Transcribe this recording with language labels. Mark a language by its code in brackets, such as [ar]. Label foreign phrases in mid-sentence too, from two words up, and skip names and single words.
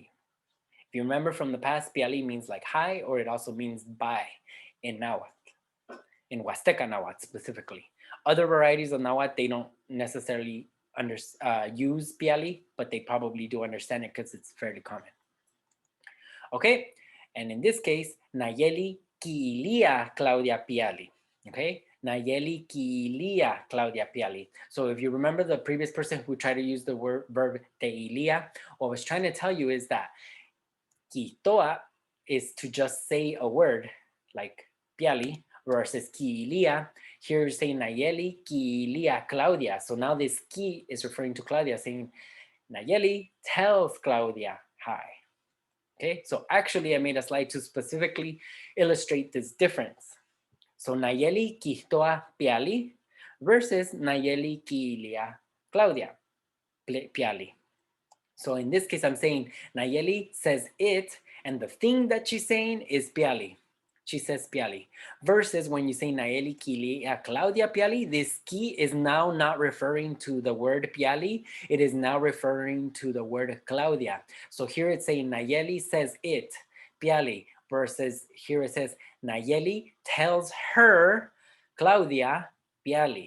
[en] If you remember from the past, piali means like hi, or it also means bye in Nahuatl, in Huasteca Nahuatl specifically. Other varieties of Nahuatl, they don't necessarily use piali, but they probably do understand it because it's fairly common. Okay, and in this case, [nhe] Nayeli ki Illia Claudia piali. Okay, Nayeli ki Illia Claudia piali. [en] So if you remember the previous person who tried to use the verb te Illia, what I was trying to tell you is that Ihtoa is to just say a word like piali versus [nhe] ki Illia. [en] Here you're saying [nhe] Nayeli ki Illia Claudia. [en] So now this ki is referring to Claudia, saying Nayeli tells Claudia hi. Okay, so actually I made a slide to specifically illustrate this difference. [nhe] So Nayeli ki Ihtoa piali versus Nayeli ki Illia Claudia piali. [en] So in this case, I'm saying Nayeli says it, and the thing that she's saying is piali. She says piali. Versus when you say [nhe] Nayeli Illia Claudia piali, [en] this ki is now not referring to the word piali. It is now referring to the word Claudia. So here it's saying Nayeli says it, piali, versus here it says Nayeli tells her, Claudia, piali.